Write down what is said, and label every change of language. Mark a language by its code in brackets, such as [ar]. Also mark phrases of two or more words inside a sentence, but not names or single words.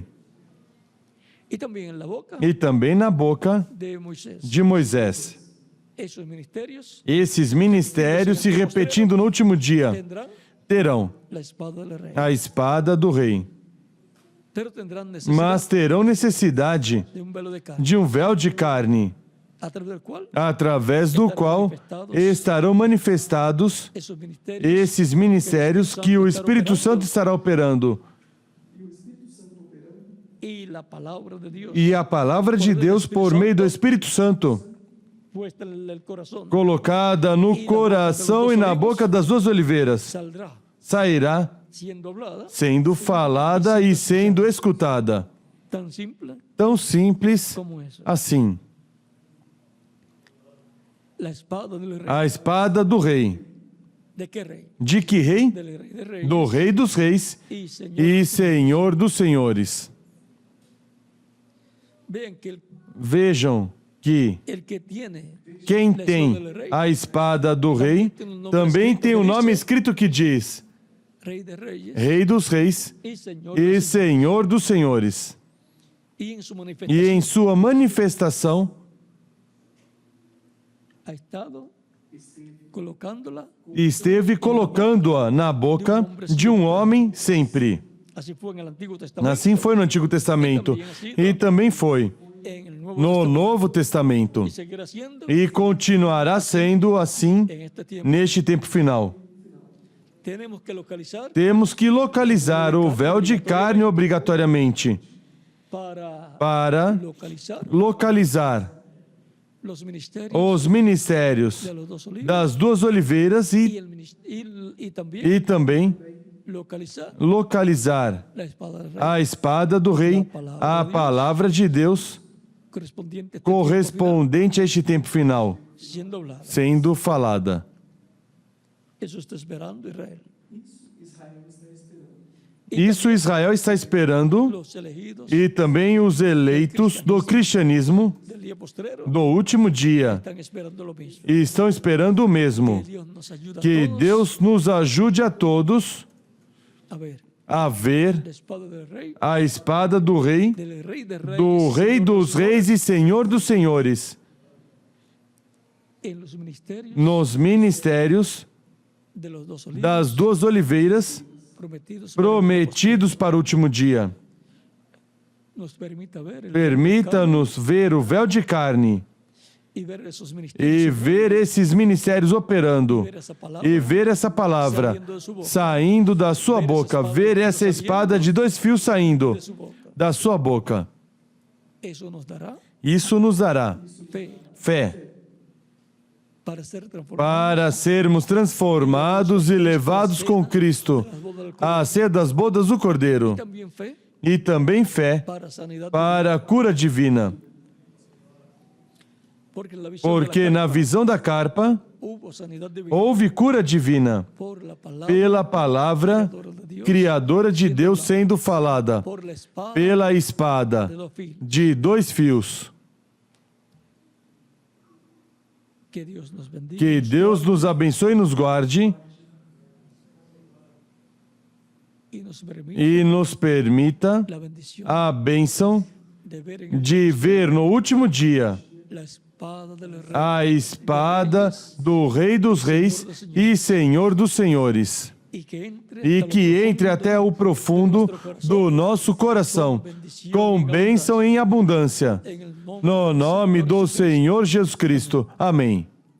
[es] y también en la boca [pt] e também na boca [es] de Moisés. [pt] de Moisés. [es] Esos ministerios [pt] Esses ministérios se repetindo no último dia [es] tendrán [pt] terão [es] la espada del rey. [pt] a espada do rei, [es] Pero tendrán necesidad [pt] mas terão necessidade [es] de un velo de carne, [pt] de um véu de carne, [es] a través del cual [pt] através do qual estarão manifestados [es] esos ministerios [pt] esses ministérios que o Espírito Santo estará operando. [es] y la palabra de Dios [pt] E a palavra de Deus, por meio do Espírito Santo, [es] puesta en el corazón [pt] colocada no coração e na boca das 2 oliveiras, [es] saldrá [pt] sairá [es] siendo hablada, [pt] sendo falada e sendo escutada. [es] tan simple [pt] Tão simples [es] como eso. [pt] assim. [es] La espada del rey. [pt] A espada do rei. [es] ¿De qué rey? [pt] De que rei? [es] Del rey de reyes [pt] Do Rei dos Reis [es] y Señor. [pt] e Senhor dos Senhores. [es] Vean que [pt] Vejam que [es] el que tiene [pt] quem [es] la [pt] tem [es] espada del rey, [pt] a espada do rei também tem o nome escrito que diz [es] Rey de Reyes [pt] Rei dos Reis [es] y Señor [pt] e de Senhor dos Senhores. [es] y en su [pt] E [es] manifestación [pt] em sua manifestação [es] ha estado colocándola. [pt] esteve colocando-a na boca de um homem sempre. [es] Así fue en el Antiguo Testamento, [pt] Assim foi no Antigo Testamento e também foi [es] en el Nuevo [pt] no [es] Testamento, [pt] Novo Testamento [es] y seguirá siendo [pt] e continuará sendo assim [es] en este tiempo. [pt] neste tempo final. [es] Tenemos que localizar [pt] Temos que localizar o véu de carne obrigatoriamente para localizar [es] los ministerios [pt] os ministérios [es] de los dos olivos [pt] das duas oliveiras [es] y [pt] também [es] localizar [pt] localizar [es] la espada del rey, [pt] a espada do rei, a palavra de Deus [es] correspondiente a este [pt] correspondente a este tempo final, [es] tiempo final, siendo hablada. [pt] sendo falada. [es] Eso está esperando Israel. [pt] Isso Israel está esperando [es] Los elegidos [pt] e também os eleitos do cristianismo [es] del día postrero [pt] do último dia [es] están esperando lo mismo. [pt] e estão esperando o mesmo. [es] Que Dios nos ayude a [pt] Que todos Deus nos ajude a todos [es] a ver [pt] a ver [es] la espada del rey, [pt] a espada do rei, [es] del rey de reyes, [pt] do Rei [es] Señor [pt] dos Reis e Senhor dos Senhores, [es] en los ministerios [pt] nos ministérios [es] de los dos olivos [pt] das duas oliveiras prometidos para o último dia. [es] nos permita ver el [pt] Permita-nos ver o véu de carne [es] y ver esos [pt] e [es] ministerios [pt] ver esses ministérios operando [es] ver esa palabra [pt] e ver essa palavra saindo da sua boca, ver essa espada de 2 fios saindo [es] de su boca. [pt] da sua boca. [es] Eso nos dará [pt] Isso nos dará [es] fe [pt] fé [es] para ser transformados [pt] para sermos transformados e levados com Cristo à ceia das bodas do Cordeiro, [es] también fe [pt] e também fé [es] para sanidad, [pt] para a cura divina, [es] porque en la visión [pt] porque [es] de la [pt] na visão da carpa [es] hubo sanidad divina [pt] houve cura divina [es] por la palabra [pt] pela palavra [es] de Dios, [pt] criadora de Deus sendo falada, [es] por la espada [pt] pela espada [es] de dos filos. [pt] de 2 fios. [es] Que Dios nos bendiga [pt] Que Deus nos abençoe e nos guarde [es] y nos permita [pt] e nos permita [es] la bendición [pt] a bênção [es] de ver en [pt] de ver no último dia [es] la espada del rey [pt] a espada do Rei dos Reis e Senhor dos Senhores, [es] y que entre, [pt] e que entre até o profundo do nosso coração, com bênção em abundância. [es] en el nombre [pt] No nome do Senhor Jesus Cristo. Amém.